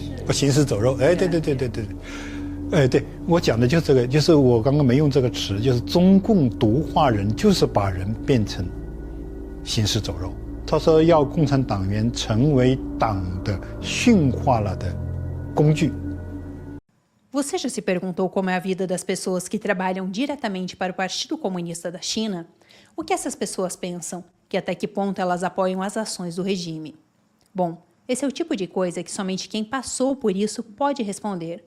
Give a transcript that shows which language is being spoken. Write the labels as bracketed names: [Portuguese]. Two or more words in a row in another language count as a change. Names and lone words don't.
[Chinese] 行尸走肉，哎，对，对，我讲的就是这个，就是我刚刚没用这个词，就是中共毒化人，就是把人变成行尸走肉。他说要共产党员成为党的驯化了的工具。 [Portuguese] Você já se perguntou como é a vida das pessoas que trabalham diretamente para o Partido Comunista da China? O que essas pessoas pensam? Que até que ponto elas apoiam as ações do regime? Bom, esse é o tipo de coisa que somente quem passou por isso pode responder.